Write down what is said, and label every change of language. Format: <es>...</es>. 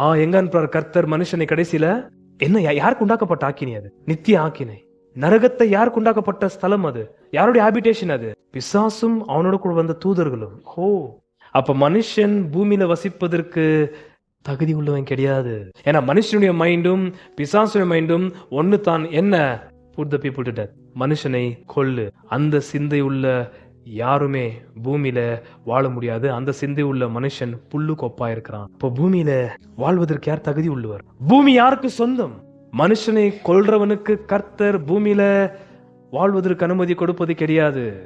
<ta>எங்க அனுப்புறார் கர்த்தர் மனுஷனை கடைசியில? என்ன, யாருக்கு உண்டாக்கப்பட்ட ஆக்கினை அது? நித்திய ஆக்கினை. நரகத்தை யாருக்கு உண்டாக்கப்பட்ட ஸ்தலம் அது? யாருடைய ஹாபிடேஷன் அது? பிசாசும் அவனோட கூட வந்த தூதர்களும். அப்ப மனுஷன் பூமியில வசிப்பதற்கு தகுதி உள்ளவன் கிடையாது. ஏன்னா மனுஷனுடைய மைண்டும் பிசாசுடைய மைண்டும் ஒன்னு தான். என்ன?</ta> <en>put the people to death,</en> <ta>மனுஷனை கொல்லு. அந்த சிந்தை உள்ள யாருமே பூமியில வாழ முடியாது. அந்த சிந்தை உள்ள மனுஷன் புல்லு கொப்பா இருக்கிறான். இப்போ பூமியில வாழ்வதற்கு யார் தகுதி உள்ளவர்? பூமி யாருக்கு சொந்தம்? மனுஷனை கொல்றவனுக்கு கர்த்தர் பூமியில வாழ்வதற்கு அனுமதி கொடுப்பது கிடையாது.</ta>